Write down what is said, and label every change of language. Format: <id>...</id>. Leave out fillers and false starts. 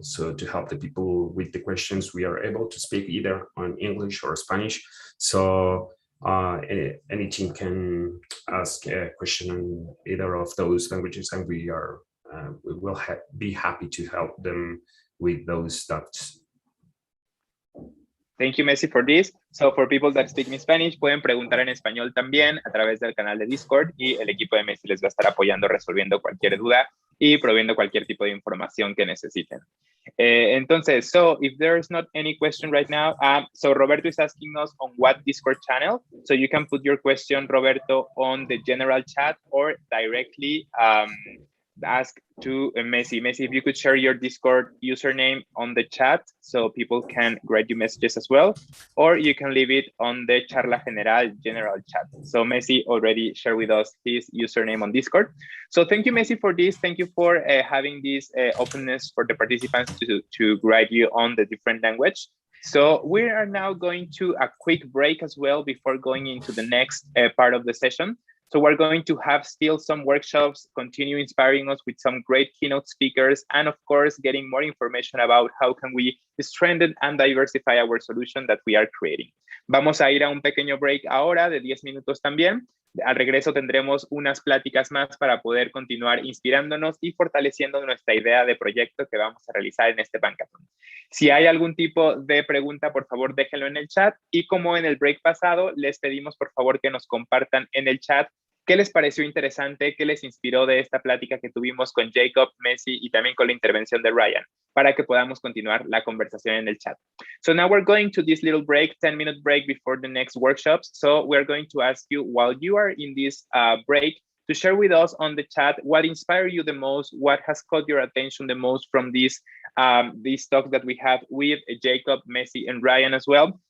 <en>So to help the people with the questions, we are able to speak either on English or Spanish. So any team can ask a question in either of those languages, and we will be happy to help them with those doubts. Thank you, Messi, for this. So for people that speak in Spanish,</en> <es>pueden preguntar en español también a través del canal de Discord, y el equipo de Messi les va a estar apoyando, resolviendo cualquier duda y proviendo cualquier tipo de información que necesiten.</es> <en>Entonces, so if there's not any question right now, so Roberto is asking us on what Discord channel. So you can put your question, Roberto, on the general chat, or directly ask to Messi. Messi, if you could share your Discord username on the chat so people can write you messages as well, or you can leave it on the Charla general chat. So Messi already shared with us his username on Discord. So thank you, Messi, for this. Thank you for having this openness for the participants to write you on the different language. So we are now going to a quick break as well before going into the next part of the session. So we're going to have still some workshops, continue inspiring us with some great keynote speakers, and of course, getting more information about how can we strengthen and diversify our solution that we are creating.</en> <es>Vamos a ir a un pequeño break ahora de 10 minutos también. Al regreso tendremos unas pláticas más para poder continuar inspirándonos y fortaleciendo nuestra idea de proyecto que vamos a realizar en este Bankathon. Si hay algún tipo de pregunta, por favor, déjenlo en el chat. Y como en el break pasado, les pedimos por favor que nos compartan en el chat ¿Qué les pareció interesante? ¿Qué les inspiró de esta plática que tuvimos con Jacob, Messi y también con la intervención de Ryan? Para que podamos continuar la conversación en el chat.</es> <en>So now we're going to this little break, 10-minute break before the next workshops. So we're going to ask you, while you are in this break, to share with us on the chat what inspired you the most, what has caught your attention the most from these talks that we have with Jacob, Messi, and Ryan as well.</en>